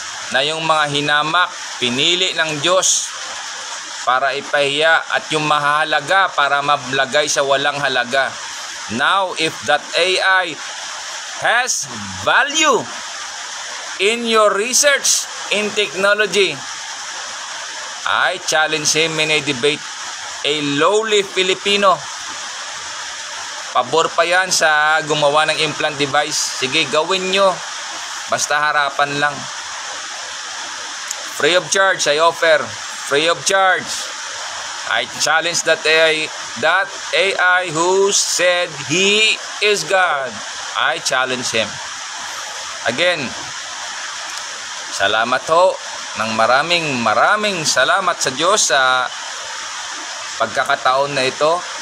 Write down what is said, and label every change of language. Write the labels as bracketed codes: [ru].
[tl] Na yung mga hinamak, pinili ng Diyos para ipahiya, at yung mahalaga para mablagay sa walang halaga. [en] Now, if that AI has value in your research in technology, I challenge him in a debate. A lowly Filipino, [tl] pabor pa yan sa gumawa ng implant device. Sige, gawin nyo. Basta harapan lang. [en] Free of charge, I offer. Free of charge. I challenge that AI who said he is God. I challenge him. [tl] Again, salamat ho ng maraming salamat sa Diyos sa pagkakataon na ito.